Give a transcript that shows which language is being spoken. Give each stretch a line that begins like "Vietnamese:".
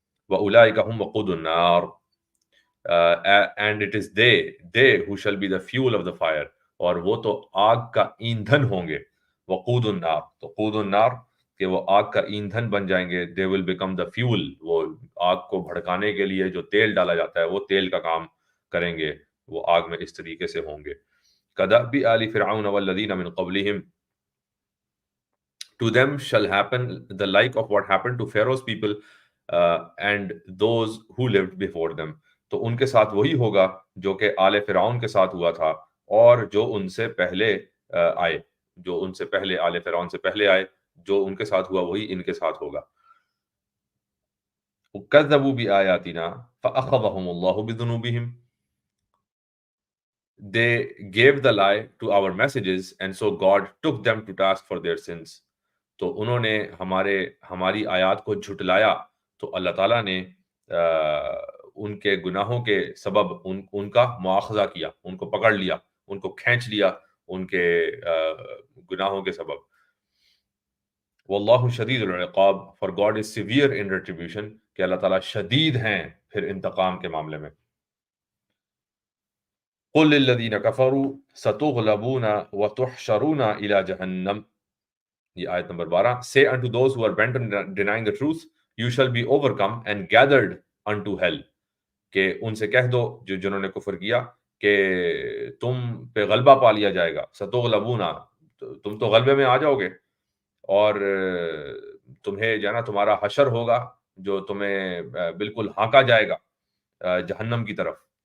Arabic: وَأُولَٰئِكَ هُمْ وَقُودُ النَّارِ,
English: and it is they who shall be the fuel of the fire,
Urdu: اور وہ تو آگ کا ایندھن ہوں گے. وقود النار, تو قود النار کہ وہ آگ کا ایندھن بن جائیں گے.
English: they will become the fuel,
Urdu: وہ آگ کو بھڑکانے کے لیے جو تیل ڈالا جاتا ہے وہ تیل کا کام کریں گے, وہ آگ میں اس طریقے سے ہوں گے.
Arabic: كدأب آل فرعون والذین من قبلہم,
English: to them shall happen the like of what happened to Pharaoh's people and those who lived before them.
Urdu: تو ان کے ساتھ وہی ہوگا جو کہ آل فرعون کے ساتھ ہوا تھا اور جو ان سے پہلے آئے, جو ان سے پہلے آل فرعون سے پہلے آئے, جو ان کے ساتھ ہوا وہی ان کے ساتھ ہوگا.
Arabic: کذبوا بآیاتنا فأخذهم اللہ بذنوبہم,
English: they gave the lie to our messages and so God took them to task for their sins.
Urdu: تو انہوں نے ہماری آیات کو جھٹلایا تو اللہ تعالیٰ نے ان کے گناہوں کے سبب ان کا مواخذہ کیا, ان کو پکڑ لیا, ان کو کھینچ لیا ان کے گناہوں کے سبب.
Arabic: واللہ شدید العقاب,
English: for God is severe in retribution,
Urdu: کہ اللہ تعالیٰ شدید ہیں پھر انتقام کے معاملے میں.
Arabic: قل للذین کفروا ستغلبون وتحشرون الی جہنم,
Urdu: یہ آیت number 12.
English: Say unto those who are bent on denying the truth, you shall be overcome and gathered unto hell.
Urdu: کہ ان سے کہہ دو جو جنہوں نے کفر کیا کہ تم پہ غلبہ پا لیا جائے گا. ستغلبون, تم تو غلبے میں آ جاؤ گے, اور تمہیں جو ہے نا تمہارا حشر ہوگا جو تمہیں بالکل ہانکا جائے گا جہنم کی طرف.